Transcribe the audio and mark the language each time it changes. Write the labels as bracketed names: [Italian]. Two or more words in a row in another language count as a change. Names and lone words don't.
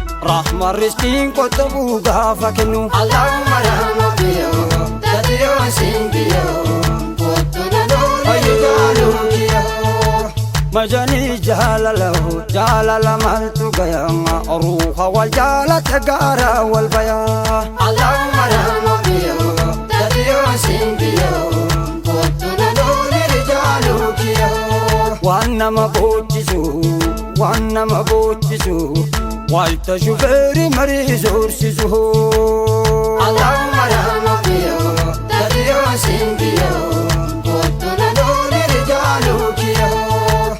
[Oromo] Rahma rizqiin qottabu gaafa kennu. Allahumma rahma kiyyoo, dadiyoo sin kiyyoo. Kottu na loole jaaluu kiyya. Majani jaalala, jaalala maaltu gaya? Ruuha wal jaalate gaara wal baya. Allahumma rahma biyo, dadiyoo sin biyo. Kottu na loole jaaluu kiyya. Waan nama boochisu, waan nama boochisu. Wayita shufeeri marii zoorsisu hoo. [Arabic] اللهم يا رب [Oromo] yoo, tabii yoo siin biyya yoo, kootu na looni rijaalu kiyya yoo.